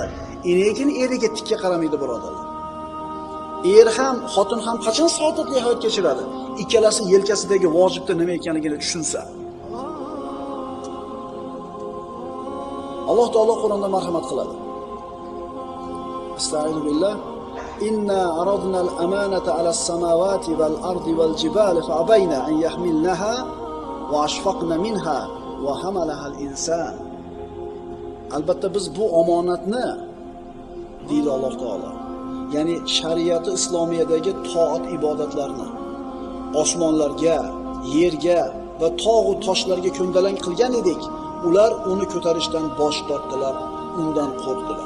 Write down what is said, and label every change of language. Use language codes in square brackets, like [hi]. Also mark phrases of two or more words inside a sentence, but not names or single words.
[uz] Lekin eriga tikka qaramaydi birodarlar. Er ham, xotin ham qachon saodatli hayot kechiradi? Ikkalasi yelkasidagi vojibda nima ekanligini tushunsa. Alloh taolo Qur'onda marhamat qiladi. [ar] أستعيذ بالله. إنا عرضنا الأمانة على السماوات والأرض والجبال فأبين أن يحملنها وأشفقن منها وحملها الإنسان. [uz] Albatta biz bu omonatni deydi Alloh taolo. Ya'ni shariati islomiyadagi toat ibodatlarni osmonlarga, yerga va tog' va toshlarga ko'ndalang qilgan edik. Ular uni ko'tarishdan bosh tortdilar, undan qo'rqdilar.